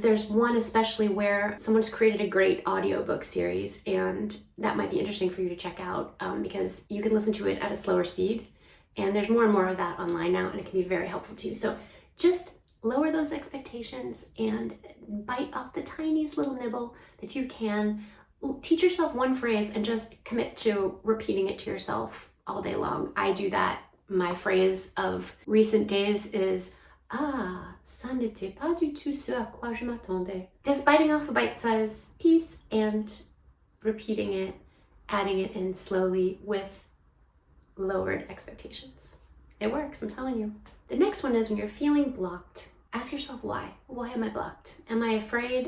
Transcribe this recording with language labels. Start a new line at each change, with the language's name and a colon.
English: There's one especially where someone's created a great audiobook series, and that might be interesting for you to check out because you can listen to it at a slower speed. And there's more and more of that online now, and it can be very helpful to you. So just lower those expectations and bite off the tiniest little nibble that you can. Teach yourself 1 phrase and just commit to repeating it to yourself all day long. I do that. My phrase of recent days is,
French: ça n'était pas du tout ce à quoi je m'attendais.
English: Just biting off a bite-sized piece and repeating it, adding it in slowly with lowered expectations. It works, I'm telling you. The next one is when you're feeling blocked, ask yourself why. Why am I blocked? Am I afraid?